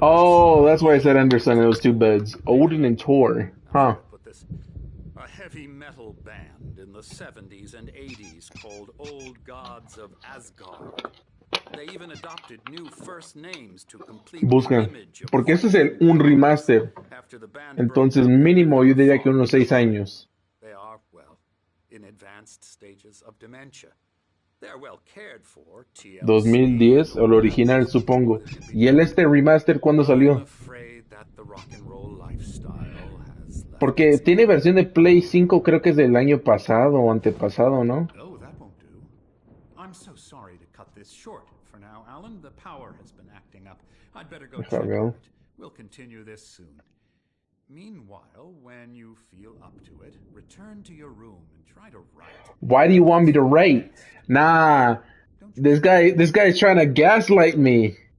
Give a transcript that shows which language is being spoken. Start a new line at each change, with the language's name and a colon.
English: Oh, that's why I said Anderson. It was two beds. Odin and Tor. Huh. Put this, a heavy metal band in the 70s and 80s called Old Gods of Asgard. They even adopted new first names to complete
Spanish: Busca.
English: the image of
Spanish: Porque este es un remaster.
English: after the band
Spanish: Entonces, mínimo, yo diría que unos 6 años.
English: They are, well, in advanced stages of dementia. They're well cared for. TLC.
Spanish: 2010, o el original, supongo. ¿Y el remaster cuándo salió?
English: I'm afraid that the rock and roll lifestyle has left
Spanish: Porque tiene versión de Play 5, creo que es del año pasado o antepasado, ¿no?
English: Oh, that won't do. I'm so sorry to cut this short for now, Alan. The power has been acting up. I'd better go check on it. We'll continue this soon. Meanwhile, when you feel up to it, return to your room and try to write. Why do you want me to write? Nah. This guy's trying to gaslight me.